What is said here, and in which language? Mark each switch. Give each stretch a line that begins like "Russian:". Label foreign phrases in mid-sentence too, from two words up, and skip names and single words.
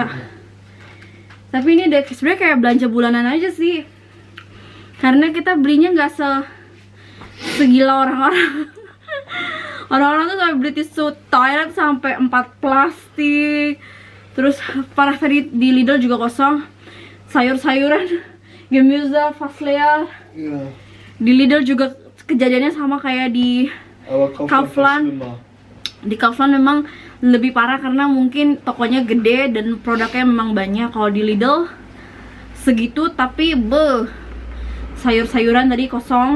Indonesian: Tapi ini sebenarnya kayak belanja bulanan aja sih, karena kita belinya nggak segila orang-orang. Orang-orang tuh sampai beli tisu toilet sampai 4 plastik. Terus parah, tadi di Lidl juga kosong. Sayur-sayuran,
German: Gemüse, fast leer. Ja.
Indonesian: Di Lidl juga kejadiannya sama kayak di Kaufland. Di Kaufland memang lebih parah karena mungkin tokonya gede dan produknya memang banyak. Kalau di Lidl segitu tapi sayur-sayuran tadi kosong.